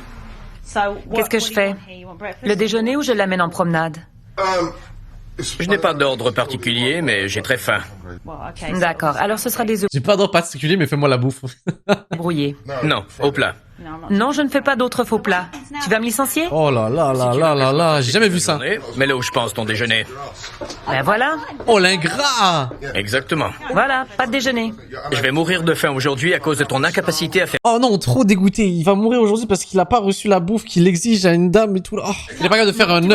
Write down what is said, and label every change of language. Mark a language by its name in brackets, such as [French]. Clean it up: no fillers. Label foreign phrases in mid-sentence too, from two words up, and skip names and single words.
[French] Qu'est-ce que je fais? Le déjeuner ou je l'amène en promenade? Je n'ai pas d'ordre particulier, mais j'ai très faim. D'accord, alors ce sera des œufs J'ai pas d'ordre particulier, mais fais-moi la bouffe. brouillés. Non, au plat. Non, je ne fais pas d'autres faux plats. Tu vas me licencier? Oh là là là là là là, j'ai jamais vu ça. Mais là où je pense ton déjeuner. Ben voilà. Oh l'ingrat! Exactement. Voilà, pas de déjeuner. Je vais mourir de faim aujourd'hui à cause de ton incapacité à faire... Oh non, trop dégoûté. Il va mourir aujourd'hui parce qu'il a pas reçu la bouffe qu'il exige à une dame et tout. Oh, il est pas capable de faire un œuf.